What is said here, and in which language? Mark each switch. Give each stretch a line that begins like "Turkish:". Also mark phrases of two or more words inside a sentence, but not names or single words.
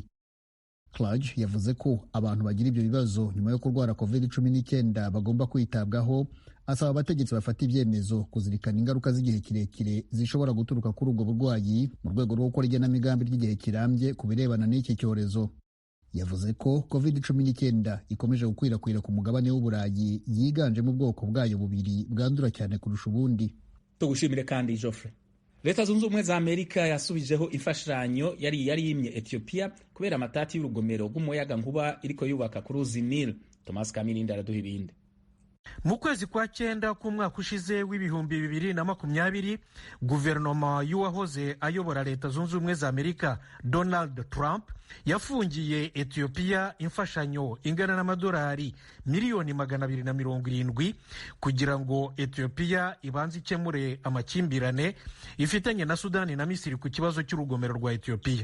Kinyarwanda: Kluge yavuze ko abantu bagira ibyo bibazo nyuma yo kurwara COVID-19 bagomba kwitabwaho, asaba abategetsi bafata ibyemezo kuzirikana ingaruka z'igihe kirekire zishobora guturuka kuri ubwo burwayi mu rwego rwo gukora igenamigambi ry'igihe kirambye ku birebana n'iki cyorezo. Yavuze ko COVID-19 ikomeje gukwirakwira ku mugabane w'Uburayi, yiganjemo ubwoko bwayo bubiri bwandura cyane kurusha ubundi. Tugushimire kandi Geoffrey. Leta Zunze Ubumwe za Amerika yasubijeho imfashanyo yari yimye Ethiopia kubera amatati y'urugomero rw'umuyaga nkuba iriko yubaka ku ruzi Nile. Thomas Kamirindi araduha ibindi. Mu kwezi kwa 9 k'umwaka ushize w'ibihumbi 2020, guverinoma y'uwahoze ayobora Leta Zunze Ubumwe za Amerika Donald Trump yafungiye Ethiopia imfashanyo ingana n'amadolari miliyoni 270 kugira ngo Ethiopia ibanze ikemure amakimbirane ifitanye na Sudani na Misiri ku kibazo cy'urugomero rwa Ethiopia.